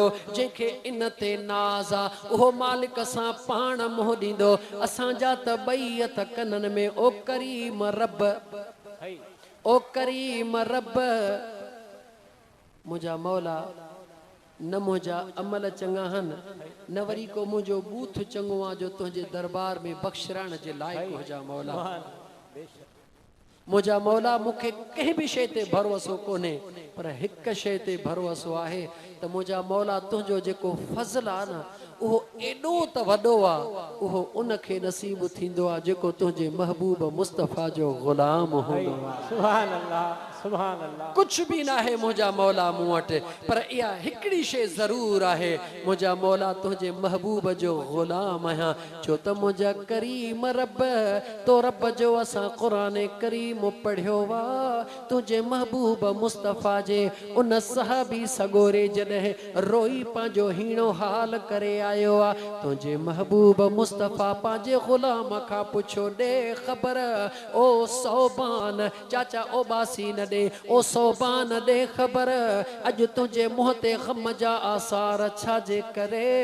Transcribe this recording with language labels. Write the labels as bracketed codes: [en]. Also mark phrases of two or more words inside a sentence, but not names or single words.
[sd] जंहिंखे इन ते नाज़ आ उहो मालिक सां पाण मोह ॾींदो। असांजा त ॿई हथ कननि में ओ करीम रब, ओ करीम रब मुझा मौला न मुझा अमल चंगा हन, न वरी को मुझो बूथ चंगो आ जो तुझे दरबार में बख्शरण जे लायक हो जा मौला। मुझा मौला मूंखे कंहिं भी शइ ते भरोसो कोन्हे, पर हिक शइ ते भरोसो आहे त मुझा मौला तुंहिंजो जेको फज़ल आ न उहो एॾो त वॾो आ, उहो उनखे नसीब थींदो आ जेको तुंहिंजे महबूब मुस्तफ़ा जो ग़ुलाम हूंदो आ। [ar] سبحان الله سبحان الله. [sd] कुछ भी ना है मुझा मौला मूं वटि, पर इहा हिकड़ी शइ ज़रूर आहे, मुझा मौला तुंहिंजे महबूब जो ग़ुलाम आहियां। छो त मुझा करीम रब, तो रब जो असां क़ुरान करीम पढ़ियो वा, तुंहिंजे महबूब मुस्तफ़ा जे उन सहाबी सगोरे जॾहिं रोई पंहिंजो हीणो हाल करे आयो आ तुंहिंजे महबूब मुस्तफ़ा पंहिंजे ग़ुलाम खां पुछो ॾे ख़बर ओ सौबान चाचा ओ बासी न ॾे ओ सौबान ॾे ख़बर अॼु तुंहिंजे मुंहं ते ग़म जा आसार छाजे करे